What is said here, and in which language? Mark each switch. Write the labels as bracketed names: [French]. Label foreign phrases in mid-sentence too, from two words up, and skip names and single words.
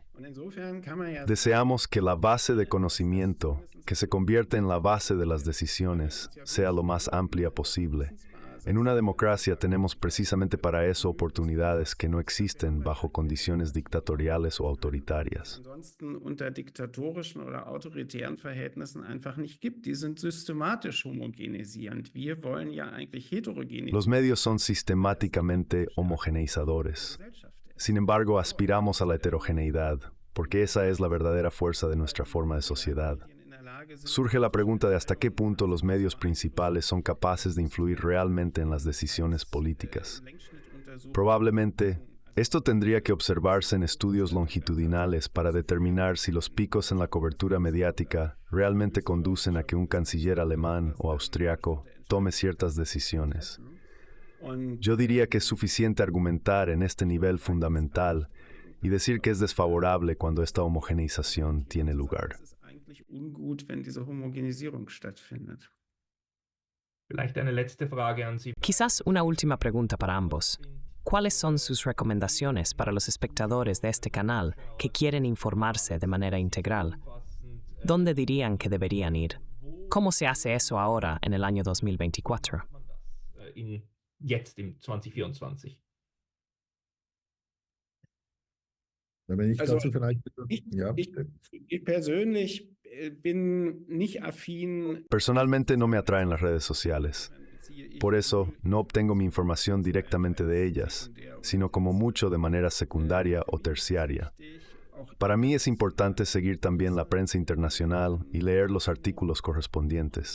[Spanish] Deseamos que la base de conocimiento, que se convierta en la base de las decisiones, sea lo más amplia posible. En una democracia tenemos precisamente para eso oportunidades que no existen bajo condiciones dictatoriales o autoritarias. [German] Ansonsten unter diktatorischen oder autoritären Verhältnissen einfach nicht gibt. Die sind systematisch homogenisierend. Wir wollen ja eigentlich heterogenisieren. [Spanish] Los medios son sistemáticamente homogeneizadores. Sin embargo, aspiramos a la heterogeneidad, porque esa es la verdadera fuerza de nuestra forma de sociedad. Surge la pregunta de hasta qué punto los medios principales son capaces de influir realmente en las decisiones políticas. Probablemente, esto tendría que observarse en estudios longitudinales para determinar si los picos en la cobertura mediática realmente conducen a que un canciller alemán o austriaco tome ciertas decisiones. Yo diría que es suficiente argumentar en este nivel fundamental y decir que es desfavorable cuando esta homogeneización tiene lugar. [German] Ungut, wenn diese Homogenisierung stattfindet. Vielleicht eine letzte Frage an Sie. [Spanish] Quizás una última pregunta para ambos. ¿Cuáles son sus recomendaciones para los espectadores de este canal que quieren informarse de manera integral? ¿Dónde dirían que deberían ir? ¿Cómo se hace eso ahora en el año 2024? [German] Jetzt im 2024. Wenn ich Also, dazu vielleicht... Ja. Ich persönlich bin nicht affin. [Spanish] Personalmente no me atraen las redes sociales. Por eso, no obtengo mi información directamente de ellas, sino como mucho de manera secundaria o terciaria. Para mí es importante seguir también la prensa internacional y leer los artículos correspondientes.